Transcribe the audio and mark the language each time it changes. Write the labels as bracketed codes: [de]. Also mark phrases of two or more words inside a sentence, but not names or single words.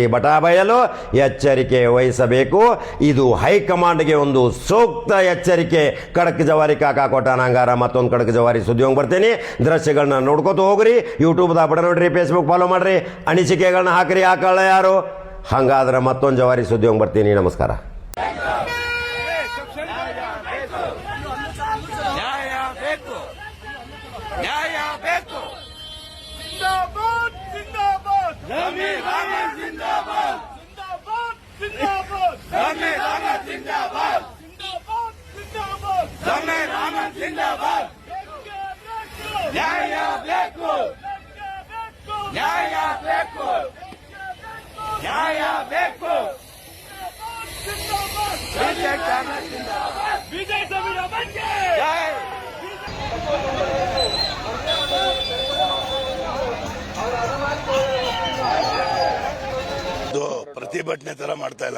[kn] ಬಟಾಬಯಲು ಎಚ್ಚರಿಕೆ ವಹಿಸಬೇಕು. ಇದು ಹೈಕಮಾಂಡ್ಗೆ ಒಂದು ಸೂಕ್ತ ಎಚ್ಚರಿಕೆ. ಕಡಕ್ ಜವಾರಿ ಕಾಕಾ ಕೊಟ್ಟಾನಂಗಾರ ಮತ್ತೊಂದು ಕಡಕ್ ಜವಾರಿ ಸುದ್ದಿ ಹೋಗಿ ಬರ್ತೀನಿ. ದೃಶ್ಯಗಳನ್ನ ನೋಡ್ಕೊತ ಹೋಗ್ರಿ. ಯೂಟ್ಯೂಬ್ದಾಗ ಬಡ ನೋಡ್ರಿ, ಫೇಸ್ಬುಕ್ ಫಾಲೋ ಮಾಡ್ರಿ, ಅನಿಸಿಕೆಗಳನ್ನ ಹಾಕ್ರಿ. ಆ ಕಳ್ಳ ಯಾರು ಹಂಗಾದ್ರೆ ಮತ್ತೊಂದು ಜವಾರಿ ಸುದ್ದಿ ಹೋಗಿ ಬರ್ತೀನಿ. ನಮಸ್ಕಾರ. जमीर अहमद जिंदाबाद, जिंदाबाद, जिंदाबाद, जमीर अहमद जिंदाबाद, जिंदाबाद, जिंदाबाद, जमीर अहमद जिंदाबाद, न्याय ಬೇಕು, न्याय ಬೇಕು, न्याय ಬೇಕು, ವಿಜಯ್ ಜಮೀರ್ ಅಹಮದ್ ಗೆ ಜೈ. ಪ್ರತಿಭಟನೆ ತರ ಮಾಡ್ತಾ ಇಲ್ಲ.